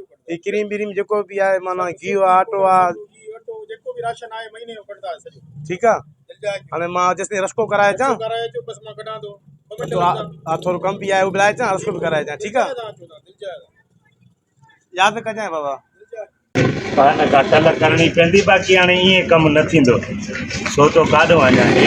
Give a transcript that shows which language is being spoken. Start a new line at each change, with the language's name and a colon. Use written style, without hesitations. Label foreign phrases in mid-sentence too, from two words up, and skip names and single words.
Sindhi: ही क्रीम व्रीम जेको बि आहे माना घीओ आहे आटो आहे जेको बि राशन आहे महीने जो कढंदा सॼो ठीकु आहे हाणे मां जेसिताईं रस्को कराए अचां कराए बस मां कढां थो थोरो कमु बि आहे उहो ॿुधाए अचां रस्को बि कराए अचां ठीकु आहे यादि कजांइ बाबा पान काटल करणी पवंदी बाक़ी हाणे ईअं कमु न थींदो छो तो काॾो वञा